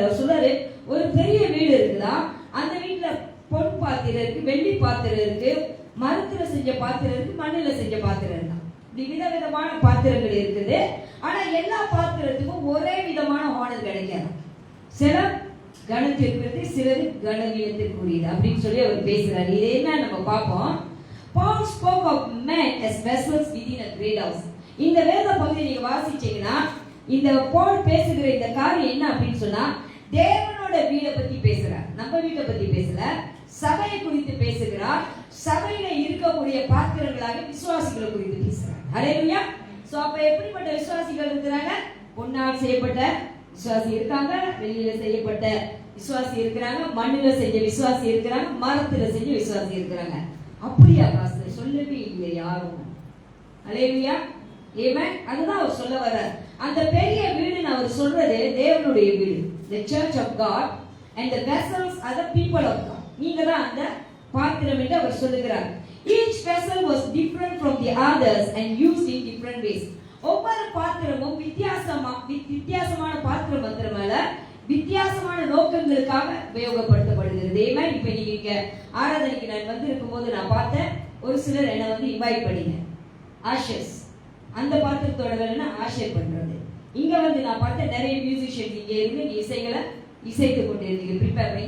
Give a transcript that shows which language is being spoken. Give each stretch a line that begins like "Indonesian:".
Tamil: அவர் சொல்றாரு, ஒரு பெரிய வீடு இருக்குதா, அந்த வீட்டுல பொன் பாத்திரம் இருக்கு, வெள்ளி பாத்திரம் இருக்கு, மரத்துல செஞ்ச பாத்திரம் இருக்கு, மண்ணுல செஞ்ச பாத்திரம் இருக்கு. இப்படி விதவிதமான பாத்திரங்கள் இருக்குது. ஆனா எல்லா பாத்திரத்துக்கும் ஒரே விதமான ஹானர் கிடைக்காது. சில கணத்திற்கு, சிலது கனவீனத்திற்குரியது அப்படின்னு சொல்லி அவர் பேசுறாரு. இது என்ன நம்ம பார்ப்போம்.
English: Paul spoke of men as vessels within a great house.
Tamil: இந்த வேத பகுதியை நீங்க வாசிச்சீங்கன்னா இந்த பவுல் பேசுகிற இந்த காரியம் என்ன அப்படின்னு சொன்னா, தேவனோட வீட்டை பத்தி பேசுறார், நம்ம வீட்டை பத்தி பேசல, சபையை குறித்து பேசுகிறார். சபையில இருக்கக்கூடிய பாத்திரங்களாக விசுவாசிகளை குறித்து பேசுறார். ஹல்லேலூயா. சோ அப்ப எப்படிப்பட்ட விசுவாசிகள் இருக்கிறாங்க? பொன்னால் செய்யப்பட்ட விசுவாசி இருக்காங்க, வெள்ளியில செய்யப்பட்ட விசுவாசி இருக்கிறாங்க, மண்ணுல செஞ்ச விசுவாசி இருக்கிறாங்க, மரத்துல செஞ்ச விசுவாசி இருக்கிறாங்க. அப்படியா பாஸ்டர்? சொல்லவே இல்லை யாரும். ஹல்லேலூயா, ஆமென். அதுதான் அவர் சொல்ல வர்றார். அந்த பெரிய வீடுன்னு அவர் சொல்றது தேவனுடைய வீடு,
English: the church of God, and the vessels are the people of God.
Tamil: நீங்க தான் அந்த பாத்திரம் என்று அவர் சொல்லுகிறார்.
English: Each vessel was different from the others and used in different ways.
Tamil: ஒவ்வொரு பாத்திரமும் வித்தியாசமான பாத்திரம் மாத்திரமல்ல, வித்தியாசமான நோக்கங்களுக்காக உபயோகப்படுத்தப்படுகிறது. ஆமென். இப்போ நீங்க ஆராதனைக்கு நான் வந்து இருக்கும்போது நான் பார்த்தேன், ஒரு சிலர் என்ன வந்து இன்வைட் பண்ணீங்க, ஆஷர்ஸ். அந்த பாத்திரத்தோட வேலைன்னா ஆஷர் பண்றது. இங்க வந்து நான் பார்த்தேன் நிறைய மியூசிஷியன்ஸ் இங்க இருந்து இசைகளை இசைத்து கொண்டு இருந்தீங்க, ப்ரிப்பேர் பண்ணி.